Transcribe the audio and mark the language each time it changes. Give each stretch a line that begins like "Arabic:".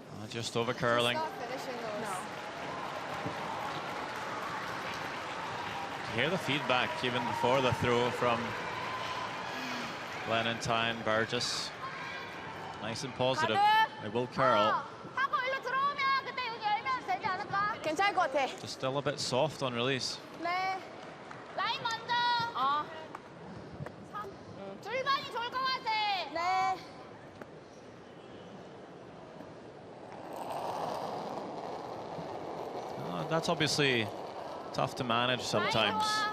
English: Just over curling. Stop finishing those. No. You hear the feedback even before the throw from Lenentine, Burgess. Nice and positive. They will curl.
Korean: 하고 일로 들어오면 그때 여기 열면 되지 않을까? 괜찮을 것 같아.
English: Just still a bit soft on release.
Korean: 네. 라인 먼저. 어. 줄반이 좋을 것 같아. 네.
English: That's obviously tough to manage sometimes.